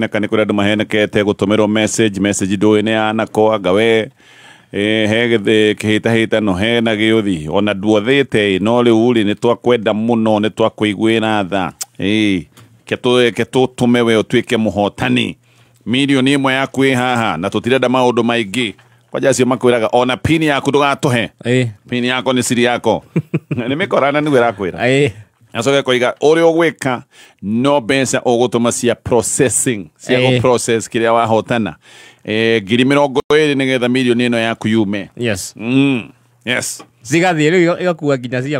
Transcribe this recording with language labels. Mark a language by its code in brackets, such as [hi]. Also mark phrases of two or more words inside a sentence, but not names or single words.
[ki] Nĩ kũrĩ andũ mahenekete gũtũmĩrwo message ndũĩ nĩ yanakwa we he kĩhĩtahĩtano hena gĩũthi ona nduothĩte no rĩu rĩ nĩ twakwenda mũno, nĩ twakwĩiguĩra tha ke tũtũme we ũtuĩke mũhotani. Milioni 1 yaku ĩ haha na tũtirenda maũndũ maingĩ. Kwaja acio makwĩraga ona pini yaku ndũgatũhe. Pini yako nĩ siri yako. Nĩ mĩkorana nĩguo ĩrakwĩra. Nacoke kũiga ũrĩa ũgwĩka no mbeca ũgũtũma cia processing, cia gũ-process kĩrĩa wahotana. 20,000 nĩgetha milioni 1 yaku yume. Yes. Yes. Zigathiĩ rĩu ĩgakuua nginya ciaku.